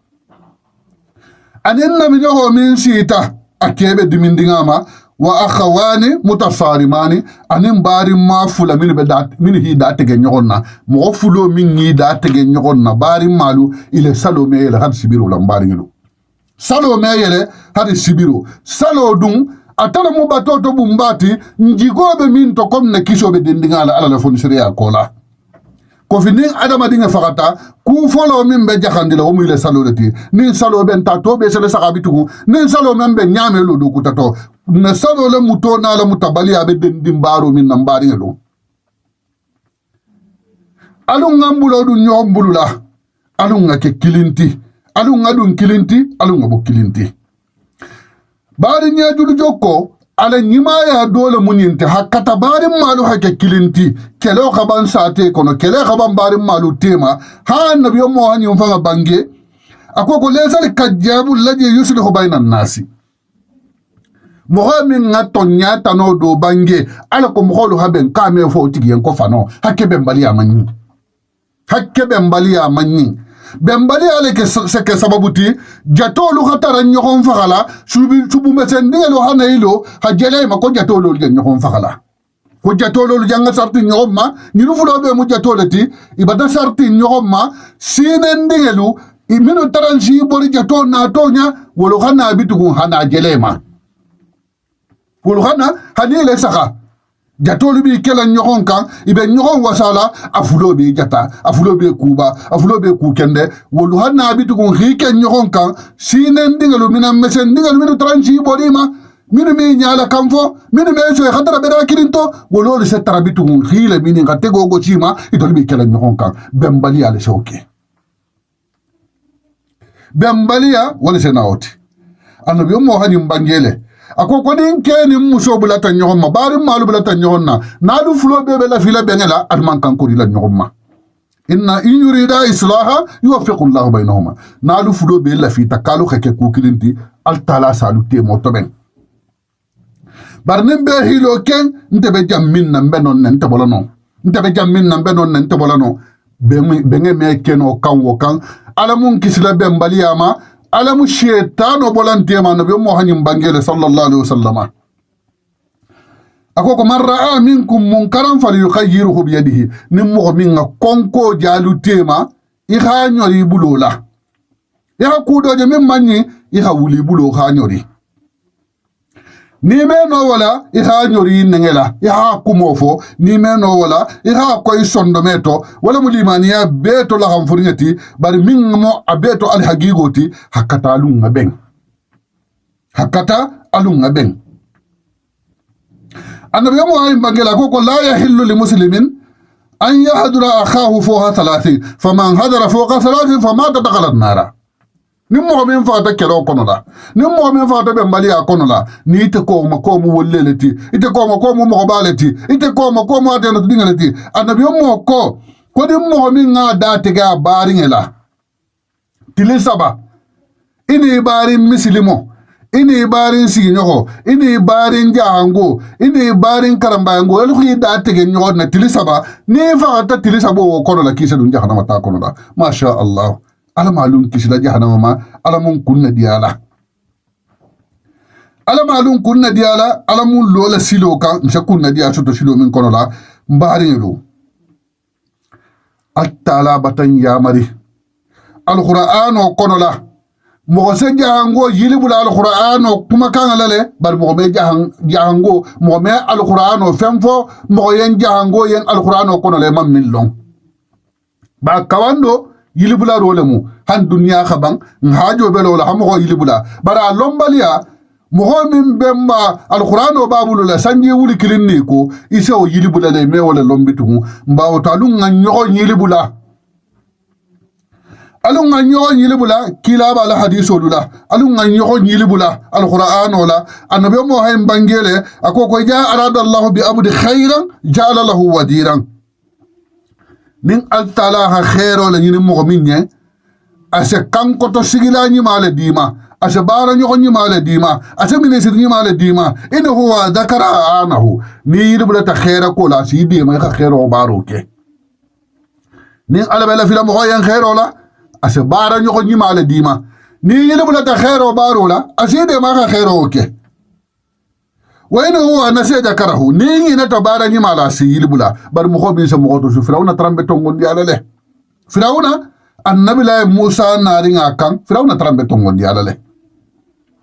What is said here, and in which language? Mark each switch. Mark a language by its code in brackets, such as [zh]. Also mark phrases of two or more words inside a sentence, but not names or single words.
[snk] anen nabi ho min sita akebe dimindingama wa [ar] أخوان متصارمان [snk] anen bari ma fula min be dat min hi da tege nyogonna mo fulo min ni da tege nyogonna bari malu ile salo me la har sibiru la bari ngelu salo me yele har sibiru salo dum atala mu batoto bumbati njigobe min to kom ne kisobe dendingala ala la fonsiriya kola ko fini adama dinga fakata ku folo min be jaxandila o muyile saloleti ni salo ben ta to be sele saxabitugu ni salo men be ñamelo do kutato na salo le muto na la mutabali abe dendim baro min na mbari ngelo alu ngambulo du ñombulula alu ngake kilinti alu ngadun kilinti alu ngabo kilinti bari ñajudu jokko ala ñimaya dole muñinte hakkata bari malu hake kilinti kelo xaban sate kono kele xaban bari malu tema ha nabiyo mo hañum fanga bange akoko lesal kajjabu laje [ar] يصلح بين [snk] nasi moxo min ŋa toña tano do bange ala ko moxolu haben kame fo tigiyen ko fano hakke ben baliya mañi hakke ben baliya mañi bembali ale ke seke sababuti jatolu khatara ñoxon faxala subu mesen ndingelo hanayilo ha jele ma ko jatolu je ñoxon faxala ko jatolu janga sarti ñoxon ma ñinu fulo be mu jatolati ibata sarti ñoxon ma sinen ndingelu minu taransi bori jato na toña wolo xana bitugu hana jele ma wolo xana hanile saxa jatolu bi kela ñoxon kan ibe ñoxon wasala afulo be jata afulo be kuba afulo be kukende wolu hanna bitugun xike ñoxon kan sinen ndingelu mina mesen ndingelu minu transi borima minu mi ñala kam fo minu me soy xatara bera kirinto wololu se tara bitugun xile mini xa tegogo cima itolu bi kela ñoxon kan bembaliya le sewke bembaliya wala se nawoti annabi mo hañum bangele ako kodin keni muso bulata ñoxon ma bari malu bulata ñoxon na nadu fulo bebe la fila bengela adman kankori la ñoxon ma [ar] إن إن يريدا إصلاحا يوفق الله بينهما [snk] nadu fulo be la fita kalu xeke kukilinti altala salu temo toben barnen be hilo ken ntebe jammin na mbenon nen tebolano ntebe jammin na mbenon nen tebolano benge me keno kan wo kan alamun kisla bembaliyama alamu shetano bolantema nabi mo hañum bangele [ar] صلى الله عليه وسلم [snk] akoko [ar] من رأى منكم منكرا فليغيره بيده [snk] nim mo min konko jalu tema i ha ñori bulola ya kudoje min manni i ha wuli bulo ha ñori ni me no wala i ha ñori nengela i ha kumofo ni me no wala i ha koy sondometo wala mulimaniya beto la ham furngati bari min mo abeto al hagigoti hakata alunga ben hakata alunga ben annabi mo ay magela ko [ar] لا يحل لمسلم أن يحضر أخاه فوق 30 فمن حضر فوق 30 فمات دخل النار [snk] ni mo min fata kelo kono la ni mo min fata be maliya kono la ni te ko ma ko mu wolleleti ite ko ma ko mu mo baleti ite ko ma ko mu adena dingaleti annabi mo ko di mo min nga date ga bari ngela tili saba ini bari misilimo ini bari signoko ini bari jahango ini bari karambango el khi date ge nyod na tili saba ni fata tili sabo kono la kisa dun jahannama ta kono la [ar] ما شاء الله [snk] ala malum kisila jahannama ma ala mun kunna diala ala malum kunna diala ala mun lola silo kan msa kunna dia soto silo min kono la mbari lo attala batan yamari alquran o kono la mo se jahango yilibula alquran o kuma kan lale bar mo be jahango mo me alquran o femfo mo yen jahango yen alquran o kono le mam millon ba kawando yilibula rolemu han dunya khaban hajo belo la hamo yilibula bara lombaliya mo min bemba alquran o babulu la sanji wuli kilinni ko ise o yilibula de me wala lombitu mbawo talun nganyo yilibula alun nganyo yilibula kila bala hadiso lula alun nganyo yilibula alquran wala annabi mo hay bangele akoko ja [ar] أراد الله بعبد خيرا جعل له واعظا [snk] nin altala ha khairo la nyini mo minye ase kanko to sigila nyi male dima ashabara nyoko nyimale dima asemine sir nyimale dima [ar] إن هو ذكر أنه [snk] ni yidbula ta khaira ko la si dima ka khairo baro ke ni alabela fila mo yan khairo la ashabara nyoko nyimale dima ni yidbula ta khairo baro la aside ma ka khairo ke wa [ar] إن هو نسي ذكره [snk] ni ina tabara nyimala si yidbula bar mo ko bi sa mo to su firawna trambe tongon di alale firawna annabi la musa naringa kan firawna trambe tongon di alale annabi